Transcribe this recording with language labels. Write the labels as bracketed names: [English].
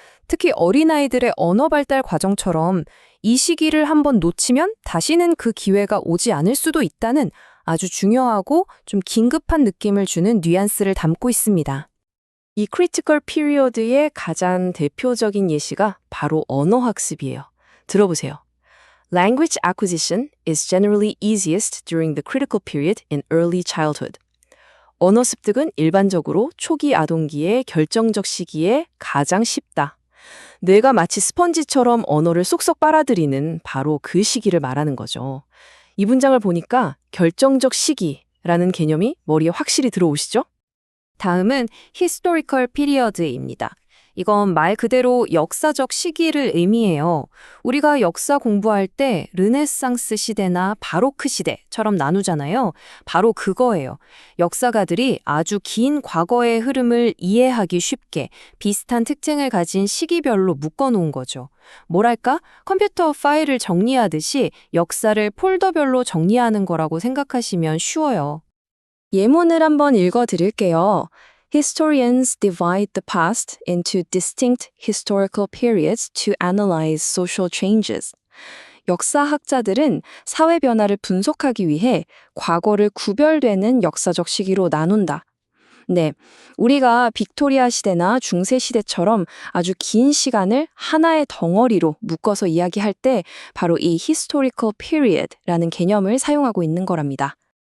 [Korean] 특히 어린아이들의 언어 발달 과정처럼 이 시기를 한번 놓치면 다시는 그 기회가 오지 않을 수도 있다는 아주 중요하고 좀 긴급한 느낌을 주는 뉘앙스를 담고 있습니다. 이 critical period의 가장 대표적인 예시가 바로 언어 학습이에요. 들어보세요. [English] Language acquisition is generally easiest during the critical period in early childhood. [Korean] 언어 습득은 일반적으로 초기 아동기의 결정적 시기에 가장 쉽다. 뇌가 마치 스펀지처럼 언어를 쏙쏙 빨아들이는 바로 그 시기를 말하는 거죠. 이 문장을 보니까 결정적 시기라는 개념이 머리에 확실히 들어오시죠? 다음은 historical period입니다. 이건 말 그대로 역사적 시기를 의미해요. 우리가 역사 공부할 때 르네상스 시대나 바로크 시대처럼 나누잖아요. 바로 그거예요. 역사가들이 아주 긴 과거의 흐름을 이해하기 쉽게 비슷한 특징을 가진 시기별로 묶어놓은 거죠. 뭐랄까? 컴퓨터 파일을 정리하듯이 역사를 폴더별로 정리하는 거라고 생각하시면 쉬워요. 예문을 한번 읽어드릴게요. [English] Historians divide the past into distinct historical periods to analyze social changes. [Korean] 역사학자들은 사회 변화를 분석하기 위해 과거를 구별되는 역사적 시기로 나눈다. 네, 우리가 빅토리아 시대나 중세 시대처럼 아주 긴 시간을 하나의 덩어리로 묶어서 이야기할 때 바로 이 historical period라는 개념을 사용하고 있는 거랍니다.